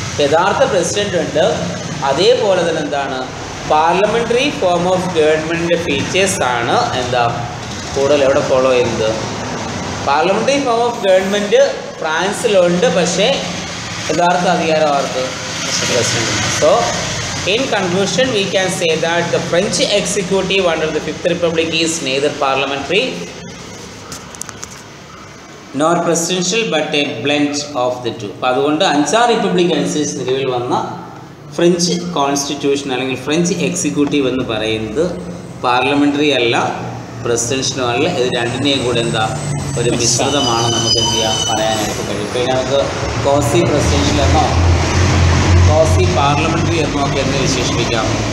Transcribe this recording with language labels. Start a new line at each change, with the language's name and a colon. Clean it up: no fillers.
Malayalam: യഥാർത്ഥ പ്രസിഡന്റ് ഉണ്ട്, അതേപോലെ തന്നെ എന്താണ്? പാർലമെൻ്ററി ഫോം ഓഫ് ഗവൺമെൻറ്റിൻ്റെ ഫീച്ചേഴ്സാണ് എന്താ കൂടുതൽ എവിടെ ഫോളോ ചെയ്യുന്നത്? പാർലമെൻ്ററി ഫോം ഓഫ് ഗവൺമെൻറ് ഫ്രാൻസിലുണ്ട്, പക്ഷേ യഥാർത്ഥ അധികാരം ആർക്ക്? President.
English: So in conclusion we can say that the French executive under the Fifth Republic is neither parliamentary nor presidential but a blend of the two.
Malayalam: അപ്പോൾ അതുകൊണ്ട് അഞ്ചാം republic അനുസരിച്ച് നിലവിൽ വന്ന French constitution അല്ലെങ്കിൽ ഫ്രഞ്ച് എക്സിക്യൂട്ടീവ് എന്ന് പറയുന്നത് parliamentary അല്ല, പ്രസിഡൻഷ്യലും അല്ല. ഇത് രണ്ടിനെയും കൂടെ എന്താ ഒരു മിശ്രിതമാണ് നമുക്ക് എന്ത് ചെയ്യാൻ പറയാനായിട്ട് കഴിയും. ഇപ്പോൾ നമുക്ക് കോസി പ്രസിഡൻഷ്യൽ എന്നോ കോസി പാർലമെൻ്ററി എന്നോ ഒക്കെ എന്ന് വിശേഷിപ്പിക്കാം.